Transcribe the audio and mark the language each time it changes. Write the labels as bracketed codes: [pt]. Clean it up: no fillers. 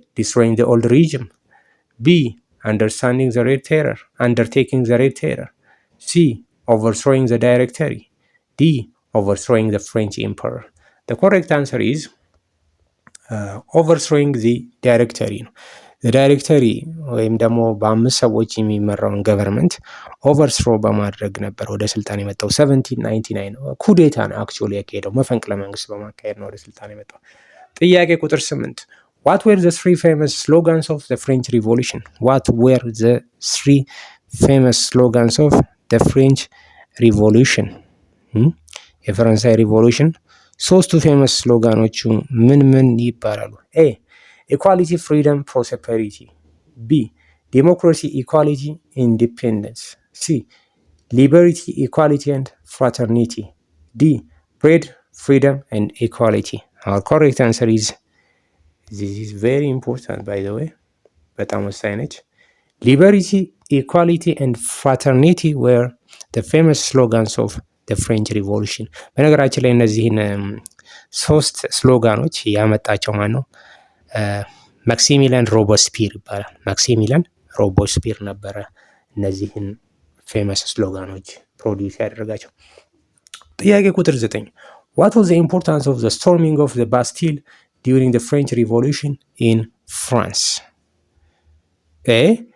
[en] Destroying the old regime. B. Undertaking the Red Terror. C. Overthrowing the Directory. D. Overthrowing the French Emperor. [am] The correct answer is overthrowing the Directory ነው። ዳይሬክተሪ ወይም ደግሞ በ5 ሰዎች የሚመራውን ገቨርንመንት ኦቨርስሮ በማድረግ ነበር ወደ ስልጣን የመጣው። 1799 ኩዴታ ነው አክቹዋሊ ያካሄደው፣ መፈንቅለ መንግስት በማካሄድ ነው ወደ ስልጣን የመጣው። ጥያቄ ቁጥር 8 What were the 3 famous slogans of the French Revolution? [en] What were the 3 famous slogans of the French Revolution? [am] የፈረንሳይ ሪቮሉሽን ሶስቱ ፌመስ ስሎጋኖቹ ምን ይባላሉ? [en] ኤ Equality, freedom, prosperity. B. Democracy, equality, independence. C. Liberty, equality, and fraternity. D. Bread, freedom, and equality. Our correct answer is, this is very important by the way, በጣም ወሳኝ ነች። Liberty, equality, and fraternity were the famous slogans of the French Revolution. [am] በነገራችን ላይ እነዚህን 3 ስሎጋኖች ያመጣቸው ማን ነው? ማክሲሚሊያን ሮበስፒር ይባላል። ማክሲሚሊያን ሮበስፒር ነበረ እነዚህን ፌመስ ስሎጋኖች ፕሮዲውስ ያደረጋቸው። ጥያቄ ቁጥር 9 What was the importance of the storming of the Bastille during the French Revolution in France? A.